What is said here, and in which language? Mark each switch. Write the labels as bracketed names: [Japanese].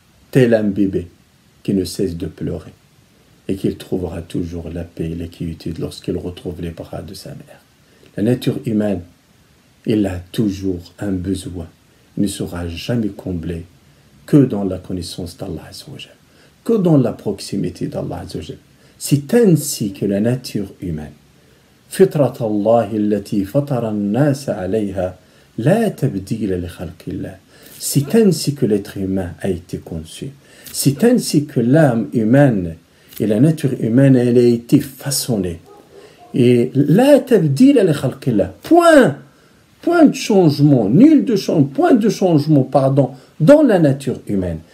[French] Tel un bébé qui ne cesse de pleurer et qu'il trouvera toujours la paix et la quiétude lorsqu'il retrouve les bras de sa mère. La nature humaine, elle a toujours un besoin, ne sera jamais comblé que dans la connaissance d'Allah Azza wa Jal, que dans la proximité d'Allah Azza wa Jal. C'est ainsi que la nature humaine, [Arabic] فطرة الله التي فطر الناس عليها لا تبديل لخلق الله. [French] C'est ainsi que l'être humain a été conçu. C'est ainsi que l'âme humaine et la nature humaine, elle a été façonnée. Et [Arabic] la tabdil li khalqillah. [French] Point de changement, point de changement, dans la nature humaine.